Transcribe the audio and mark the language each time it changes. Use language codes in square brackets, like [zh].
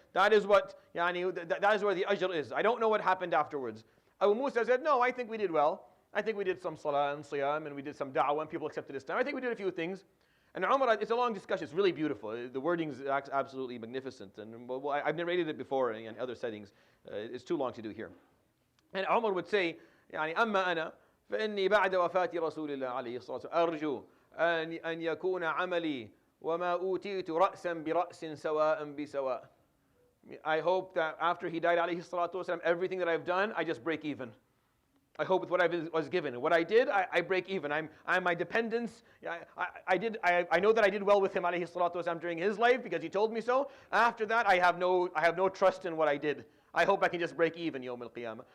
[en] That is what, that is where the ajr is. I don't know what happened afterwards. Abu Musa said, no, I think we did well. I think we did some salah and siyam and we did some da'wah and people accepted Islam. I think we did a few things. And Umar, it's a long discussion. It's really beautiful. The wording is absolutely magnificent. And I've narrated it before in other settings. It's too long to do here. And Umar would say, [ar] أما أنا فإني بعد وفاة رسول الله عليه الصلاة والسلام أرجو أن يكون عملي وما أوتيت رأسا برأس سواء بسواء. [en] I hope that after he died [ar] عليه الصلاة والسلام, [en] everything that I've done, I just break even. I hope with what I was given. And what I did, I break even. I'm my dependence. I know that I did well with him alayhi salatu wasalam during his life because he told me so. After that, I have no trust in what I did. I hope I can just break even Yawm al-Qiyamah.